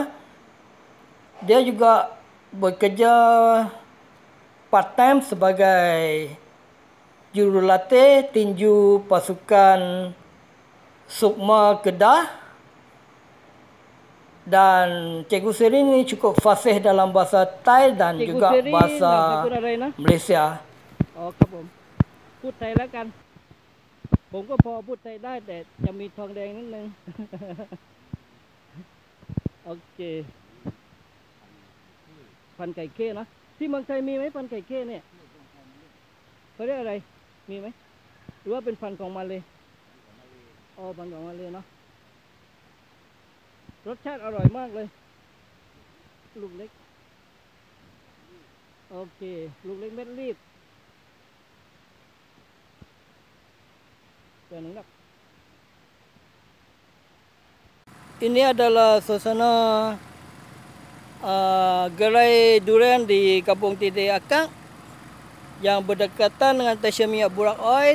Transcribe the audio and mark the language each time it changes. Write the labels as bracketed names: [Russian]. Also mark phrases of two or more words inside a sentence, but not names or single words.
[Malay] Dia juga bekerja part-time sebagai jurulatih tinju pasukan Sukma Kedah. Dan Cikgu Seri ini cukup fasih dalam bahasa Thai dan Cikgu juga Seri bahasa Malaysia. [Thai] อ๋อครับผมพูดไทยแล้วกันผมก็พอพูดไทยได้แต่จะมีทองแดงนิดนึง โอเคพันไก่เข้นะที่เมืองไทยมีไหมพันไก่เข้เนี่ยเขาเรียกอะไรมีไหมหรือว่าเป็นพันของมาเลยอ๋อพันของมาเลยเนาะรสชาติอร่อยมากเลยลูกเล็กโอเคลูกเล็กเม็ดรีบ [Malay] Ini adalah suasana gerai durian di Kampung Tidih Akak yang berdekatan dengan stesen minyak Burak Oil.